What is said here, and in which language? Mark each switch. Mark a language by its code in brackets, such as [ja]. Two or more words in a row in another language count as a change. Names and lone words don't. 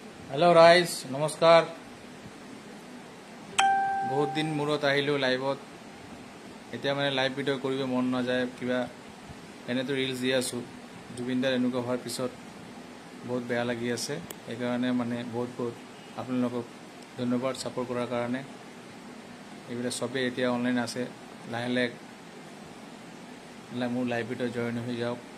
[as] হেলো ৰাইজ নমস্কাৰ। বহুত দিন মূৰত আহিলো লাইভত। এতিয়া মানে লাইভ ভিডিও কৰিব মন না যায় কিবা এনে তো ৰিলস দি আছো। জুবিনদাৰ এনেকুৱা হোৱাৰ পিছত বহুত বেয়া লাগি আছে। এই কাৰণে মানে বহুত আপোনালোকক ধন্যবাদ সাপোর্ট কৰাৰ কাৰণে। এইবিলাক সবে এতিয়া অনলাইন আছে। লাহে লাহে মোৰ লাইভ ভিডিও জয়েন হৈ যাওক।